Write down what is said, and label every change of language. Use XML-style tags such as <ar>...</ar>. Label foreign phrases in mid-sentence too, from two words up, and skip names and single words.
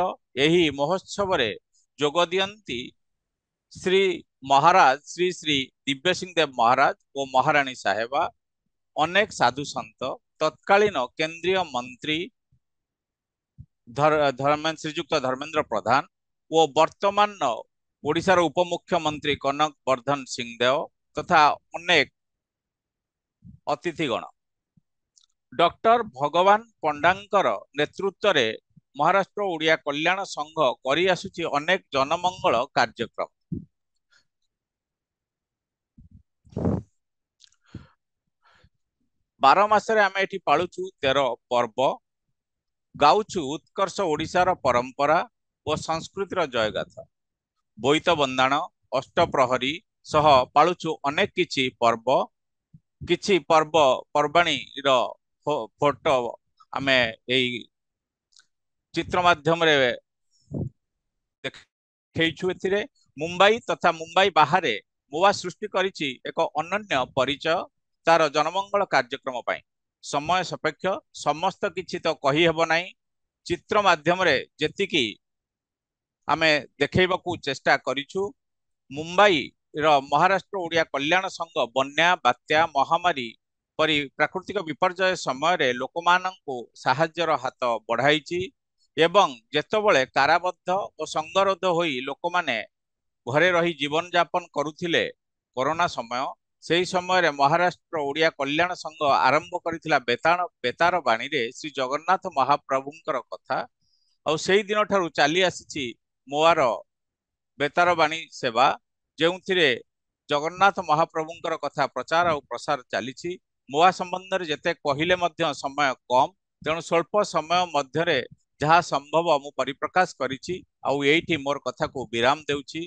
<or>ଏହି ମହୋତ୍ସବରେ ଯୋଗ ଦିଅନ୍ତି ଶ୍ରୀ ମହାରାଜ ଶ୍ରୀ ଶ୍ରୀ ଦିବ୍ୟ ସିଂହ ଦେବ ମହାରାଜ ଆଉ ମହାରାଣୀ ସାହେବା ଅନେକ ସାଧୁ ସନ୍ଥ ତତ୍କାଳୀନ କେନ୍ଦ୍ରୀୟ ମନ୍ତ୍ରୀ ଶ୍ରୀଯୁକ୍ତ ଧର୍ମେନ୍ଦ୍ର ପ୍ରଧାନ ଆଉ ବର୍ତ୍ତମାନ ଓଡ଼ିଶାର ଉପମୁଖ୍ୟମନ୍ତ୍ରୀ କନକ ବର୍ଦ୍ଧନ ସିଂହଦେଓ ତଥା ଅନେକ ଅତିଥିଗଣ। ଡାକ୍ତର ଭଗବାନ ପଣ୍ଡାଙ୍କର ନେତୃତ୍ୱରେ ମହାରାଷ୍ଟ୍ର ଓଡ଼ିଆ କଲ୍ୟାଣ ସଂଘ କରି ଆସୁଛି ଅନେକ ଜନମଙ୍ଗଳ କାର୍ଯ୍ୟକ୍ରମ। 12 ମାସରେ ଆମେ ଏଠି ପାଳୁଛୁ 13 ପର୍ବ, ଗାଉଛୁ ଉତ୍କର୍ଷ ଓଡ଼ିଶାର ପରମ୍ପରା ଆଉ ସଂସ୍କୃତିର ଜୟଗାଥା। ବୋଇତ ବନ୍ଦାଣ ଅଷ୍ଟପ୍ରହରୀ ସହ ପାଳୁଛୁ ଅନେକ କିଛି ପର୍ବ ପର୍ବାଣି ଫଟୋ ଆମେ ଏହି ଚିତ୍ର ମାଧ୍ୟମରେ ଦେଖାଉଛୁ। ଏଥିରେ ମୁମ୍ବାଇ ତଥା ମୁମ୍ବାଇ ବାହାର ମୁଆ ସୃଷ୍ଟି କରିଛି ଏକ ଅନନ୍ୟ ପରିଚୟ ତା'ର ଜନମଙ୍ଗଳ କାର୍ଯ୍ୟକ୍ରମ ପାଇଁ। ସମୟ ସାପେକ୍ଷ ସମସ୍ତ କିଛି ତ କହି ହେବ ନାହିଁ, ଚିତ୍ର ମାଧ୍ୟମରେ ଯେତିକି ଆମେ ଦେଖାଇବାକୁ ଚେଷ୍ଟା କରିଛୁ। ମୁମ୍ବାଇ ମହାରାଷ୍ଟ୍ର ଓଡ଼ିଆ କଲ୍ୟାଣ ସଂଘ ବନ୍ୟା ବାତ୍ୟା ମହାମାରୀ ପରି ପ୍ରାକୃତିକ ବିପର୍ଯ୍ୟୟ ସମୟରେ ଲୋକମାନଙ୍କୁ ସାହାଯ୍ୟର ହାତ ବଢ଼ାଇଛି ଏବଂ ଯେତେବେଳେ କାରାବଦ୍ଧ ଆଉ ସଙ୍ଗରୋଧ ହୋଇ ଲୋକମାନେ ଘରେ ରହି ଜୀବନ ଯାପନ କରୁଥିଲେ କରୋନା ସମୟ, ସେହି ସମୟରେ ମହାରାଷ୍ଟ୍ର ଓଡ଼ିଆ କଲ୍ୟାଣ ସଂଘ ଆରମ୍ଭ କରିଥିଲା ବେତାର ବାଣୀରେ ଶ୍ରୀ ଜଗନ୍ନାଥ ମହାପ୍ରଭୁଙ୍କର କଥା ଆଉ ସେହି ଦିନ ଠାରୁ ଚାଲି ଆସିଛି ମୁଆର ବେତାର ବାଣୀ ସେବା, ଯେଉଁଥିରେ ଜଗନ୍ନାଥ ମହାପ୍ରଭୁଙ୍କର କଥା ପ୍ରଚାର ଆଉ ପ୍ରସାର ଚାଲିଛି। ମୁଆ ସମ୍ବନ୍ଧରେ ଯେତେ କହିଲେ ମଧ୍ୟ ସମୟ କମ, ତେଣୁ ସ୍ୱଳ୍ପ ସମୟ ମଧ୍ୟ ଯାହା ସମ୍ଭବ ମୁଁ ପରିପ୍ରକାଶ କରିଛି ଆଉ ଏଠି ମୋର କଥାକୁ ବିରାମ ଦେଉଛି।</or>